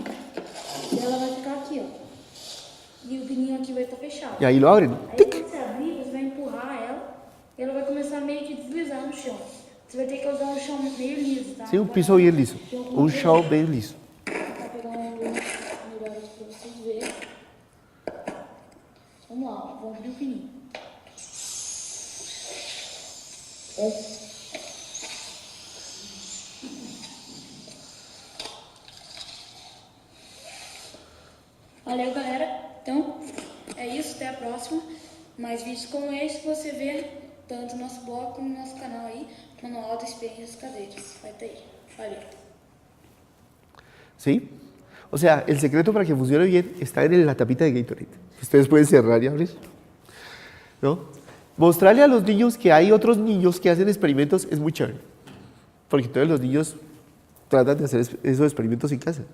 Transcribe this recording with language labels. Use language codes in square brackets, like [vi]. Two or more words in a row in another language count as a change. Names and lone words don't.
[pt] E ela vai ficar aqui, ó. E o pininho aqui vai estar fechado. [es] Y ahí lo abren. [pt] Aí quando você abrir, você vai empurrar ela e ela vai começar meio que deslizar no chão. Você vai ter que usar um chão meio liso, tá? [es] Sí, un piso bien liso. Un chão bien liso. [pt] Vou pegar um ângulo melhor aqui pra vocês verem. Vamos lá, ó. Vamos abrir o pininho. Valeu, galera. Então, é isso. Até a próxima. Mais vídeos como esse você vê tanto no nosso blog como no nosso canal aí, Manual de Experiências Caseiras. Vai ter aí. Valeu. [es] ¿Sí? O sea, el secreto para que funcione bien está en la tapita de Gatorade. Ustedes pueden cerrar y abrir. ¿No? Mostrarle a los niños que hay otros niños que hacen experimentos es muy chévere. Porque todos los niños tratan de hacer esos experimentos en casa.